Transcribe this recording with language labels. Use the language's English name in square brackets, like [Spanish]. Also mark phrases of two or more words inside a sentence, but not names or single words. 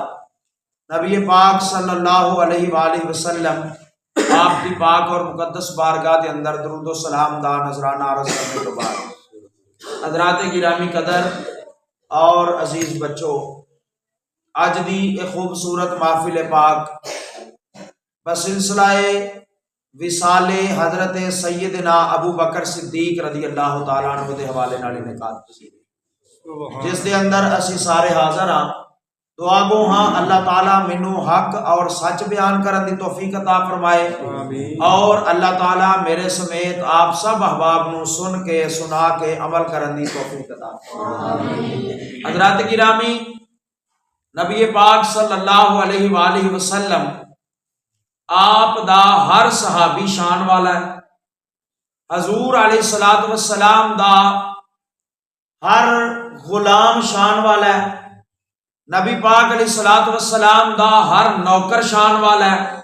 [Urdu] نبی پاک [Arabic] صلى الله عليه وسلم [Urdu] آپ کی پاک اور مقدس بارگاہ کے اندر درود سلام دا نذرانہ عرض کرنے کے بعد حضرات گرامی قدر اور عزیز بچوں, [Punjabi] اج دی ایک خوبصورت محفل پاک بسلسلہ وصال حضرت سیدنا ابو بکر صدیق [Arabic] رضي الله تعالى عنه [Punjabi] دے حوالے نال انعقاد جس دے اندر اسی سارے حاضر ہاں. دعا گو ہاں اللہ تعالیٰ مینوں حق اور سچ بیان کرن دی توفیق عطا فرمائے اور اللہ تعالیٰ میرے سمیت آپ سب احباب نوں سن کے سنا کے عمل کرن دی توفیق عطا فرمائے. حضرات گرامی، نبی پاک [Arabic] صلى الله عليه وسلم [Punjabi] آپ دا ہر صحابی شان والا ہے. حضور [Arabic] عليه الصلاة والسلام [Punjabi] دا ہر غلام شان والا ہے. نبی پاک [Arabic] عليه الصلاة والسلام [Punjabi] دا ہر نوکر شان والا ہے.